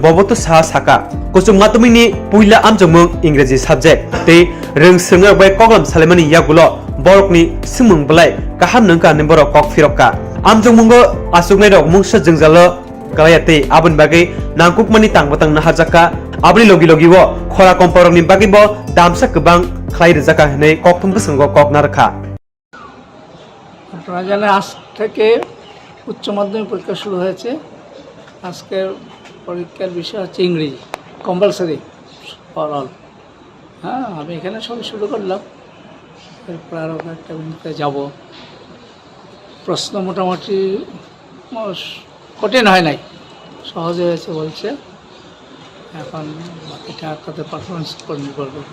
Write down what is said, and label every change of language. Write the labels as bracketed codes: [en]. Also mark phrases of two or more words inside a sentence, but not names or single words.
[trp] Boboto Saha saka Kuchuk Madhyamikni puila Amjokmung Ingreji subject tei reng srungnai bai koklam salemani yagulo borokni sumung bolai kaham nengkah nei borok kok firokka Amjokmungo asuknai rok mungsa jengjalo kalayate abun bagai nangkukmani tangbatang naharjaka abri logi wo khora komporokni bagai bo damsa kebang খাই রেজাকা নেই ককথম বসঙ্গ কক নারখা [bn] আপনারা জানেন আজ থেকে উচ্চ মাধ্যমিক পরীক্ষা শুরু হয়েছে আজকের পরীক্ষার বিষয় হচ্ছে ইংরেজি [en] compulsory for all [bn] হ্যাঁ আমি এখানে সব শুরু করলাম এরপর আরও একটা বিন্দুতে যাব প্রশ্ন মোটামুটি কঠিন হয় নাই সহজে হয়েছে বলছে এখন বাকিটা তাদের পারফরমেন্স উপর নির্ভর করবে